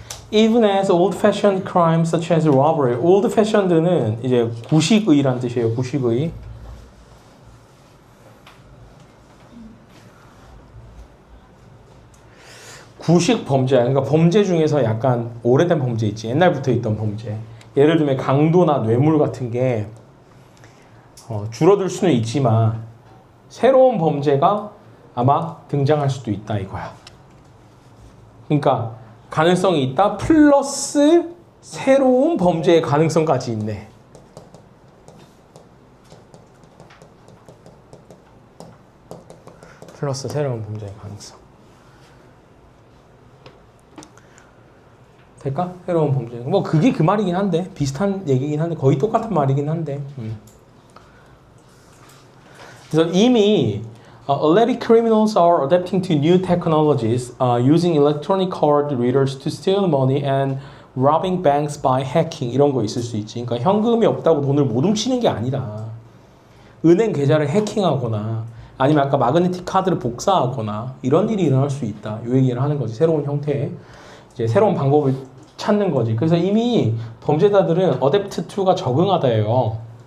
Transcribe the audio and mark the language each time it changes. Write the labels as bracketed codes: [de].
[en] Even as old-fashioned crimes such as robbery. [ko] old-fashioned는 이제 구식의란 뜻이에요. 구식의. 구식 범죄야. 그러니까 범죄 중에서 약간 오래된 범죄 있지. 옛날부터 있던 범죄. 예를 들면 강도나 뇌물 같은 게 줄어들 수는 있지만 새로운 범죄가 아마 등장할 수도 있다 이거야. 그러니까 가능성이 있다 플러스 새로운 범죄의 가능성까지 있네. 플러스 새로운 범죄의 가능성. 될까? 새로운 범죄. 뭐 그게 그 말이긴 한데 비슷한 얘기긴 한데 거의 똑같은 말이긴 한데. 그래서 이미 [en] already criminals are adapting to new technologies, using electronic card readers to steal money and robbing banks by hacking [ko] 이런 거 있을 수 있지. 그러니까 현금이 없다고 돈을 못 훔치는 게 아니라 은행 계좌를 해킹하거나 아니면 아까 마그네틱 카드를 복사하거나 이런 일이 일어날 수 있다. 이 얘기를 하는 거지. 새로운 형태의 이제 새로운 방법을 찾는 거지. 그래서 이미 범죄자들은 어댑트 투가 적응하다예요.